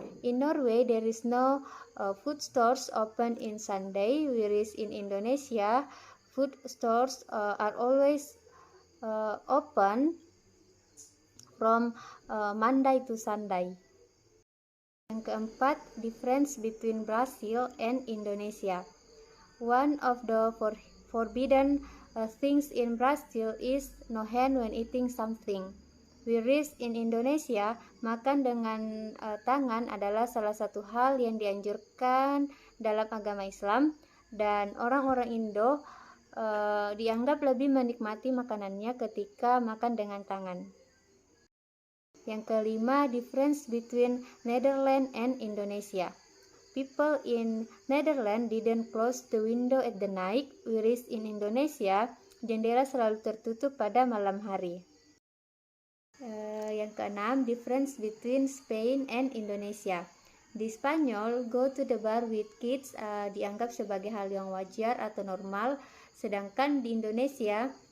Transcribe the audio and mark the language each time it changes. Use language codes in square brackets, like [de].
[en] In Norway, there is no food stores open in Sunday, whereas in Indonesia, food stores are always open from Monday to Sunday. [id] Yang keempat, [en] difference between Brazil and Indonesia. One of the forbidden things in Brazil is no hand when eating something. Whereas [id] in Indonesia, makan dengan tangan adalah salah satu hal yang dianjurkan dalam agama Islam, dan orang-orang Indo dianggap lebih menikmati makanannya ketika makan dengan tangan. Yang kelima, [en] difference between Netherlands and Indonesia. People in Netherlands didn't close the window at the night, whereas in Indonesia, [id] jendela selalu tertutup pada malam hari. Yang keenam, [en] difference between Spain and Indonesia. [id] Di Spanyol, [en] go to the bar with kids [id] dianggap sebagai hal yang wajar atau normal, sedangkan di Indonesia,